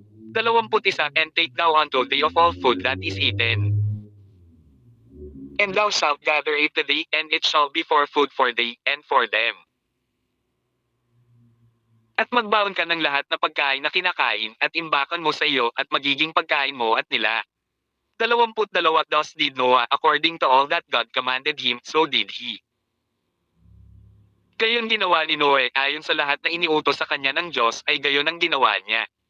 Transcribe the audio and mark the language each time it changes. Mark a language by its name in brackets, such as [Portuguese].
[English] 21 And take thou unto thee of all food that is eaten, and thou shalt gather it to thee, and it shall be for food for thee, and for them. [Filipino] At magbaon ka ng lahat na pagkain na kinakain, at imbakan mo sa iyo, at magiging pagkain mo at nila. [English] 22 Thus did Noah, according to all that God commanded him, so did he. [Filipino] Gayon ginawa ni Noe, ayon sa lahat na iniutos sa kanya ng Diyos, ay gayon ang ginawa niya.